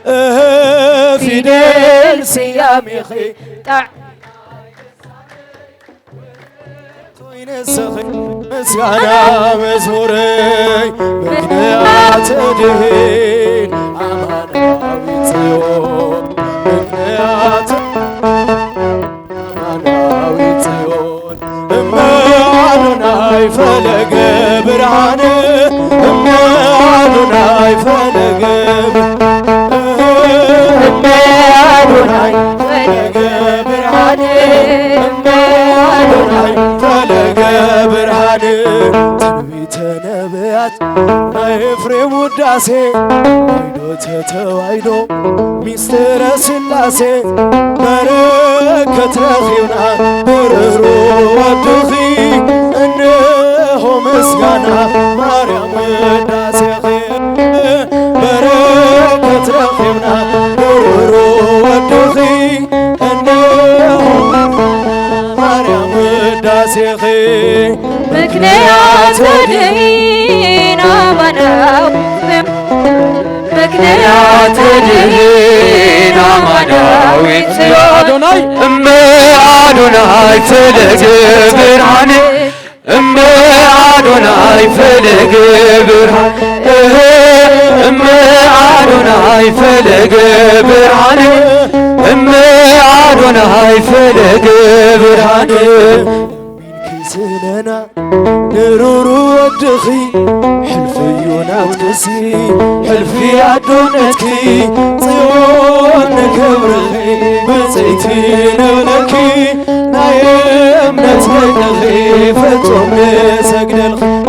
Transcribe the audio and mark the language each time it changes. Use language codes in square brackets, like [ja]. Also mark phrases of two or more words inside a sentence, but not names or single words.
[ti] ፊደል ስያሜኺ ንስኺ ምስጋና መዝሙረይ [gez] ምክንያት ድኅን አማናዊት ጽዮን ምክንያት አማናዊት ጽዮን እመ አዶናይ ፈለገ ብርሃን እመ አዶናይ ፈለገ እመ አዶናይ ፈለገ ብርሃን እመ አዶናይ ፈለገ ብርሃን [ti] ትንቢተ ነቢያት ናይ ኤፍሬም ውዳሴ ዋይዶ ተተዋይዶ ሚስጥረ ሥላሴ በረከት ረኺብና ብርሩ ወድኺ እነሆ ምስጋና ማርያም ውዳሴኺ በረከት ረኺብና ብርሩ ወድኺ እነሆ ማርያም ውዳሴኺ [gez] ምክንያት ድኅን አማናዊት ምክንያት ድኅን አማናዊት አዶናይ እመ አዶናይ ፈለገ ብርሃን እመ አዶናይ ፈለገ ብርሃን እመ አዶናይ ፈለገ ብርሃን እመ አዶናይ ፈለገ ብርሃን [ti] ሚንክስለና ንሩሩ ወድኺ ሕልፍዩ ናትክሲ ሕልፊ ኣዶነትኪ ጽዮን ንክብርኺ ብፅይቲ ንብለኪ ናይ እምነት ደቅኺ ፍጹም ንሰግደልኺ